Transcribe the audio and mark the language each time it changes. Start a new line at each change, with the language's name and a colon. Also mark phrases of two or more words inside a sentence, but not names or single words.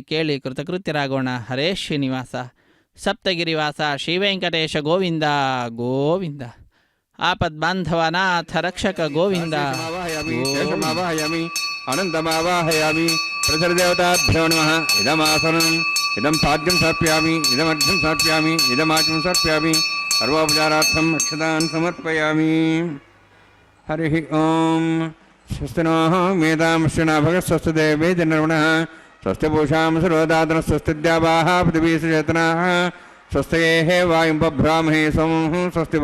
Kannada: ಕೇಳಿ ಕೃತಕೃತ್ಯರಾಗೋಣ.
Sanskrit: ಹರೇ ಶ್ರೀನಿವಾಸ ಸಪ್ತಗಿರಿವಾಸ ಶ್ರೀವೆಂಕಟೇಶ ಗೋವಿಂದ ಗೋವಿಂದ. ಆಪದ್ಬಾಂಧವನಾಥ ರಕ್ಷಕ ಗೋವಿಂದ. ಅನಂತಮಾವಾಹಯಾಮಿ ಪ್ರಸರದೇವತಾಭ್ಯೋ ನಮಃ. ಇದಮಾಸನಂ ಇದಂ ಪಾದ್ಯಂ ಸಮರ್ಪ್ಯಾಮಿ, ಇದಮರ್ಘ್ಯಂ ಸಮರ್ಪ್ಯಾಮಿ, ಇದಮಾಚಂ ಸಮರ್ಪ್ಯಾಮಿ. ಸರ್ವೋಪಚಾರಾರ್ಥಂ ಅಕ್ಷತಾನ್ ಸಮರ್ಪಯಾಮಿ. ಹರಿ ಓಂ. ಸ್ವಸ್ತಿ ನೋ ಮೇಧಾಂಶ್ಚ ಭಗತ್ ಸ್ವಸ್ತಿ ದೇವೇ ಜನರ್ವಣಃ ಸ್ವಸ್ತಿ ಪೂಷಾಂ ಸರ್ವದಾತನಃ ಸ್ವಸ್ತಿ ದ್ಯಾವಾಃ ಪೃಥಿವೀ ಸಚೇತನಾಃ ಸ್ವಸ್ತಯೇ ವಾಯುಂ ಬಭ್ರಾಮಹೇ ಸೋಮಂ ಸ್ವಸ್ತಿ